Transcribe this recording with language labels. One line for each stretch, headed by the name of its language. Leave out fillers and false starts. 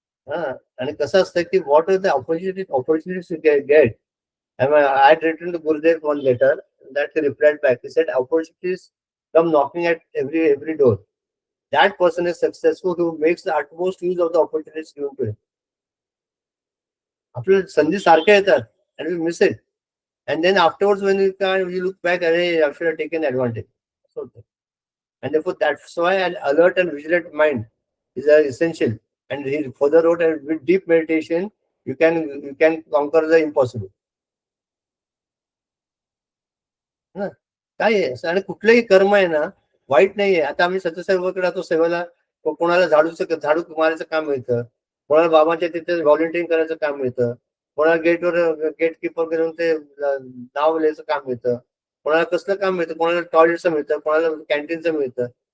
Marathi: आणि कसं असतं की
English: what are the opportunities you get. I had written to Gurudev one letter that he replied back. He said opportunities come knocking at every door. That person is successful who makes the utmost use of the opportunities given to him.
Marathi: आपल्याला संधी सारख्या येतात
English: and we miss it. And then afterwards, when you look back, I should have taken advantage. And therefore, that's why an alert and vigilant mind is essential. And he further wrote, and with deep meditation, you can conquer the impossible.
Marathi: ना काय आहे आणि कुठलंही कर्म आहे ना वाईट नाहीये. आता आम्ही सत्यसेवकडे राहतो, सेवेला कोणाला झाडू मारायचं काम मिळतं, कोणाला बाबांच्या तिथे व्हॉलंटिअरिंग करायचं काम मिळतं, कोणाला गेट किपर करून ते नाव लिहायचं काम मिळतं, कोणाला कसलं काम मिळतं, कोणाला टॉयलेटचं मिळतं, कोणाला कॅन्टीनचं मिळतं.